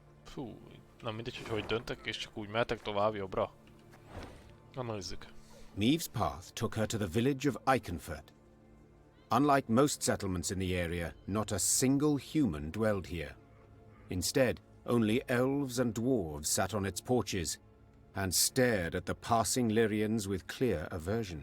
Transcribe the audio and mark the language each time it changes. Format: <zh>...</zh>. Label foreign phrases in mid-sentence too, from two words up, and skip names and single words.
<hu>Fú, nem mindegy, hogy döntek, és csak úgy mehetek tovább jobbra. Na nézzük.</hu> <en>Meave's path took her to the village of Iconfurt. Unlike most settlements in the area, not a single human dwelled here. Instead, only elves and dwarves sat on its porches and stared at the passing Lyrians with clear aversion.</en>